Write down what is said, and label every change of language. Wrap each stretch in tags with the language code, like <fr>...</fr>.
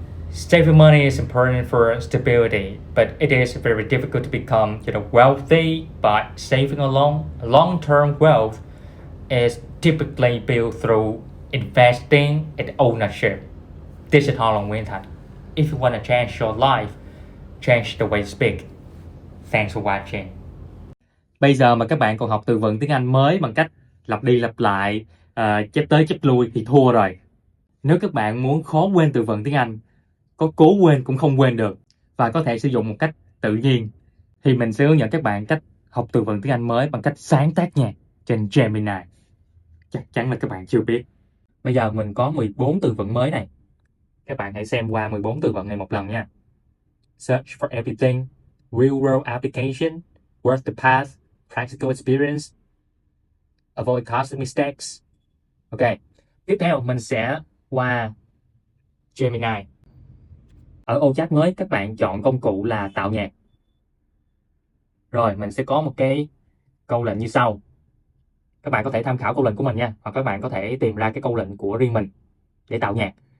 <en>Saving money is important for stability, but it is very difficult to become wealthy by saving alone. Long-term wealth is typically built through investing and ownership. This is Harland Nguyen. If you want to change your life, change the way you speak. Thanks for watching.</en> <vi>Bây giờ mà các bạn còn học từ vựng tiếng Anh mới bằng cách lặp đi lặp lại, chép tới chép lui thì thua rồi. Nếu các bạn muốn khó quên từ vựng tiếng Anh, có cố quên cũng không quên được và có thể sử dụng một cách tự nhiên, thì mình sẽ hướng dẫn các bạn cách học từ vựng tiếng Anh mới bằng cách sáng tác nhạc trên Gemini. Chắc chắn là các bạn chưa biết. Bây giờ mình có 14 từ vựng mới này. Các bạn hãy xem qua 14 từ vựng này một lần nha.</vi> <en>Search for everything, real world application, worth the path, practical experience, avoid costly mistakes.</en> <vi>Ok, tiếp theo mình sẽ qua Gemini. Ở ô chat mới các bạn chọn công cụ là tạo nhạc. Rồi mình sẽ có một cái câu lệnh như sau. Các bạn có thể tham khảo câu lệnh của mình nha, hoặc các bạn có thể tìm ra cái câu lệnh của riêng mình để tạo nhạc.</vi>